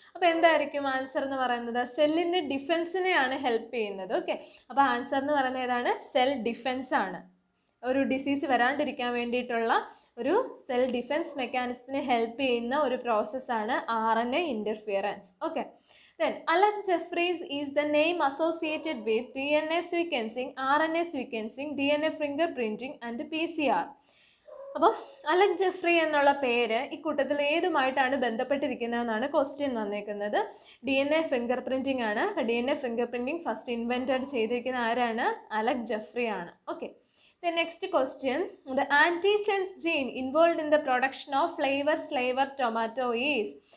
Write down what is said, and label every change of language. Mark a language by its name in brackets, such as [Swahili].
[Malayalam] അപ്പോൾ എന്തായിരിക്കും ആൻസർ എന്ന് പറയുന്നത്? സെല്ലിൻ്റെ ഡിഫെൻസിനെയാണ് ഹെൽപ്പ് ചെയ്യുന്നത്. ഓക്കെ, അപ്പോൾ ആൻസർ എന്ന് പറയുന്നത് ഏതാണ്? സെൽ ഡിഫെൻസ് ആണ്. ഒരു ഡിസീസ് വരാണ്ടിരിക്കാൻ വേണ്ടിയിട്ടുള്ള ഒരു സെൽ ഡിഫെൻസ് മെക്കാനിസത്തിനെ ഹെൽപ്പ് ചെയ്യുന്ന ഒരു പ്രോസസ്സാണ് RNA interference. [English] Okay, then Alan Jeffries is the name associated with DNA sequencing, RNA sequencing, DNA fingerprinting and PCR. [Malayalam] അപ്പം അലൻ ജെഫ്രി എന്നുള്ള പേര് ഈ കൂട്ടത്തിൽ ഏതുമായിട്ടാണ് ബന്ധപ്പെട്ടിരിക്കുന്നതെന്നാണ് ക്വസ്റ്റ്യൻ വന്നേക്കുന്നത്. DNA ഫിംഗർ പ്രിൻറ്റിംഗ് ആണ്. അപ്പോൾ DNA finger printing first invented ചെയ്തിരിക്കുന്ന ആരാണ്? അലൻ ജെഫ്രി ആണ്. [English] Okay, the next question, the antisense gene involve in the production of flavour tomato is.